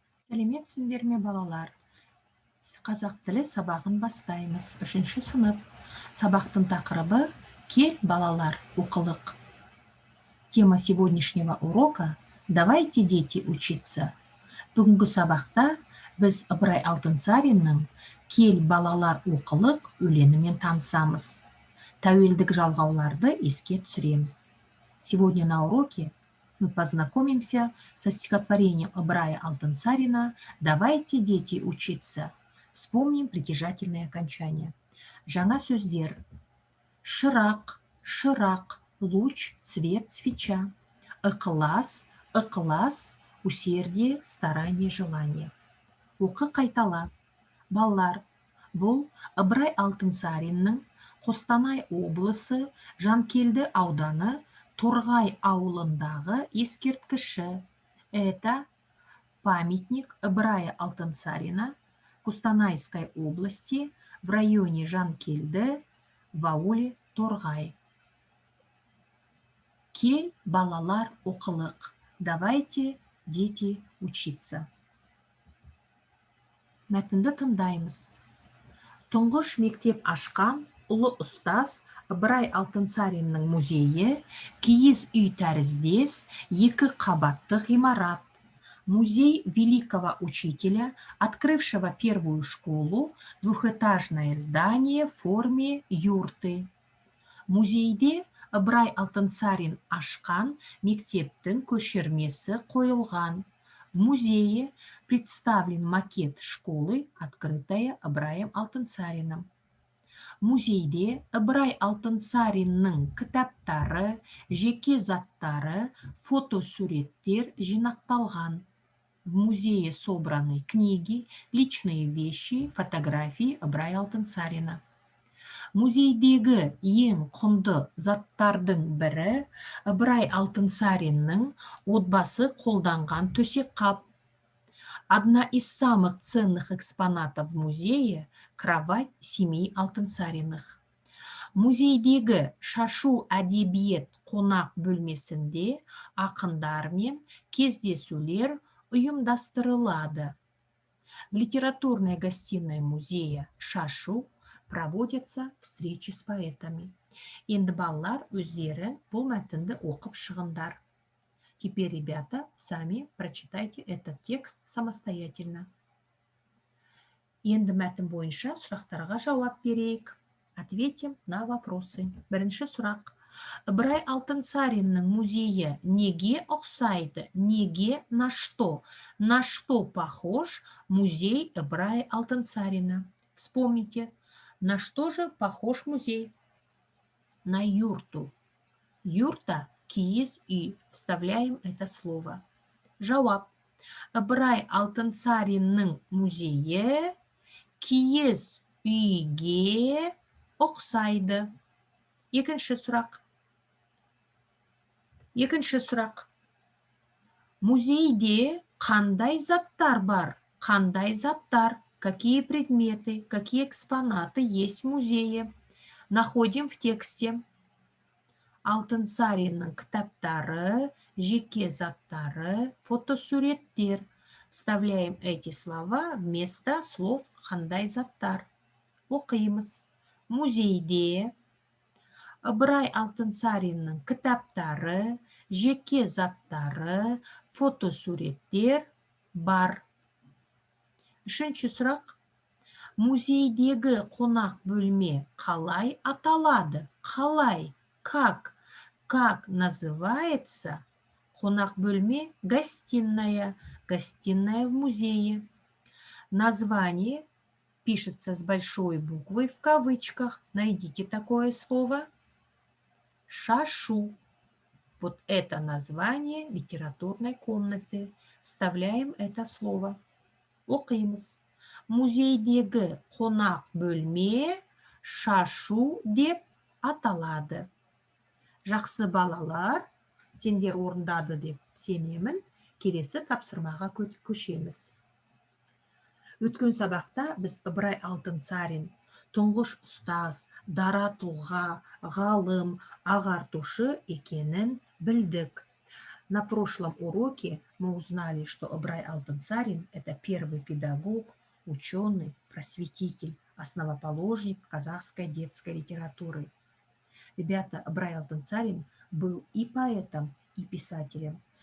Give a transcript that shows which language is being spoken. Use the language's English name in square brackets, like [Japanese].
[Kazakh] Сәлеметсіңдер ме, балалар? Қазақ тілі сабағын бастаймыз. 3-ші сынып. Сабақтың тақырыбы «Кел, балалар, оқылық». [Russian] Тема сегодняшнего урока «Давайте, дети, учиться». [Kazakh] Бүгінгі сабақта біз Ыбырай Алтынсариннің «Кел, балалар, оқылық» өлеңімен танысамыз. Тәуелдік жалғауларды еске түсіреміз. [Russian] Сегодня на уроке мы познакомимся со стихотворением Ыбырая Алтынсарина «Давайте, дети, учиться». Вспомним притяжательные окончания. [Kazakh] Жаңа сөздер. Шырақ, шырақ, [Russian] луч, свет, свеча. [Kazakh] Ықылас, ықылас, [Russian] усердие, старание, желание. [Kazakh] Оқы қайтала. Балалар, бұл Ыбырай Алтынсариннің Қостанай облысы Жанкелді ауданы Торғай ауылындағы ескерткіші. [Russian] Это памятник Ыбырая Алтынсарина Костанайской области в районе Жанкелді в ауле Торғай. [Kazakh] Кел, балалар, оқылық. [Russian] Давайте, дети, учиться. [Kazakh] Мәтінді тыңдаймыз. Тұңғыш мектеп ашқан ұлы ұстаз Ыбырай Алтынсариннің музейі киіз үй тәріздес 2 қабатты ғимарат. [Russian] Музей великого учителя, открывшего первую школу, двухэтажное здание в форме юрты. [Kazakh] Музейде Ыбырай Алтынсарин ашқан мектептің көшірмесі қойылған. [Russian] В музее представлен макет школы, открытая Ыбыраем Алтынсариным. [Kazakh] Музейде Ыбырай Алтынсариннің кітаптары, жеке заттары, фотосуреттер жинақталған. [Russian] В музее собраны книги, личные вещи, фотографии Ыбырай Алтынсарина. [Kazakh] Музейдегі ең құнды заттардың бірі Ыбырай Алтынсариннің отбасы қолданған төсек қап. [Russian] Одна из самых ценных экспонатов в музее – кровать семьи Алтынсариных. [Kazakh] Музейдегі шашу әдебиет қонақ бөлмесінде ақындар мен кездесулер ұйымдастырылады. [Russian] В литературной гостиной музея Шашу проводятся встречи с поэтами. [Kazakh] Енді балалар өздері бұл мәтінді оқып шығындар. [Russian] Теперь, ребята, сами прочитайте этот текст самостоятельно. [Kazakh] Енді мәтін бойынша сұрақтарға жауап берейік. [Russian] Ответим на вопросы. [Kazakh] Бірінші сұрақ. Ыбырай Алтынсариннің музейі неге ұқсайды? [Russian] Неге, на что? На что похож музей Ыбырай Алтынсарина? Вспомните, на что же похож музей? На юрту. Юрта – [Kazakh] киіз үй. [Russian] Вставляем это слово. [Kazakh] Жауап. Ыбырай Алтынсариннің музейі киіз үйге ұқсайды. Екінші сұрақ. Музейде қандай заттар бар? Қандай заттар? [Russian] Какие предметы, какие экспонаты есть в музее? Находим в тексте. [Kazakh] Алтынсариннің кітаптары, жеке заттары, фотосуреттер. [Russian] Вставляем эти слова вместо слов [Kazakh] қандай заттар. Оқимыз. Музейде Ыбырай Алтынсариннің кітаптары, жеке заттары, фотосуреттер бар. Үшінші сұрақ. Музейдегі қонақ бөлме қалай аталады? Қалай? [Russian] Как? Как называется [Kazakh] қонақ бөлме? [Russian] Гостиная. Гостиная в музее. Название пишется с большой буквы в кавычках. Найдите такое слово. Шашу. Вот это название литературной комнаты. Вставляем это слово. [Kazakh] Оқимыз. Музейдегі қонақ бөлме шашу деп аталады. Жақсы балалар, сендер орындады деп сенемін. Келесі тапсырмаға көшеміз. Өткен сабақта біз Ыбырай Алтынсарин тұңғыш ұстаз, дара тұлға, ғалым, ағартушы екенін білдік. [Russian] На прошлом уроке мы узнали, что Ыбырай Алтынсарин – это первый педагог, ученый, просветитель, основоположник казахской детской литературы. Ребята, Ыбырай Алтынсарин был и поэтом, и писателем.